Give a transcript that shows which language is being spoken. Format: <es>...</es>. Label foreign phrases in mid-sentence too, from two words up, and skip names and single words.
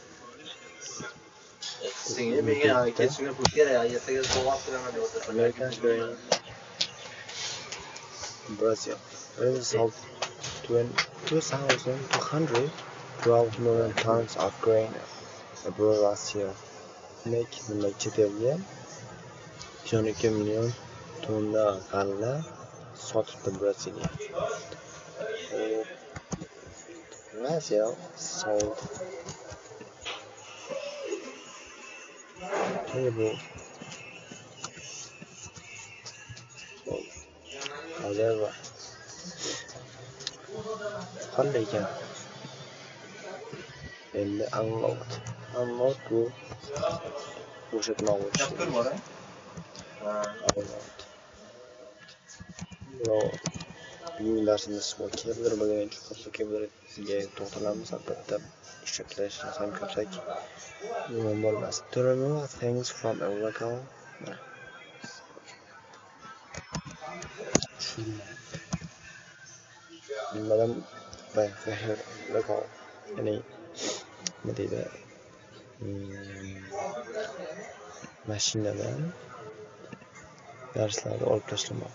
<en>American grain. Brazil. Brazil sold 2,212 million tons of grain abroad last year.</en> <uz>Chet elga 12 million tonna g'alla sotibdi Braziliya.</uz> <en>Brazil sold however</en> <uz>qanday ekan endi unload bu bo'shatmoq bo'lishi kerak. Bugungi darsimiz vocabulary bo'lgan vocabularyga to'xtalamiz. Albatta ishlatilishini ham ko'rsak yomon bo'lmas.</uz> <en>To remove things from a local</en> <uz>nimadan local ya'ni nima deydi mashinadan narsalarni olib tashlamoq.</uz>